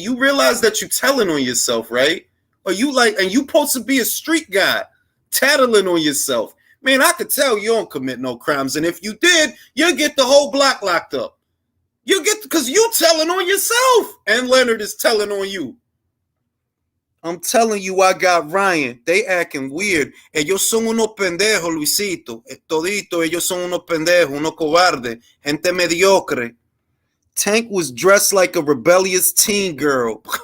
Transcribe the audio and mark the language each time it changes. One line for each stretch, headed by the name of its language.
English: You realize that you telling on yourself, right? Or you like, and you supposed to be a street guy, tattling on yourself. Man, I could tell you don't commit no crimes. And if you did, you'll get the whole block locked up. You get, because you telling on yourself. And Leonard is telling on you. I'm telling you, I got Ryan. They acting weird.
Spanish: Ellos son unos pendejos, Luisito. Todito, ellos son unos pendejos, unos cobardes. Gente mediocre.
English: Tank was dressed like a rebellious teen girl.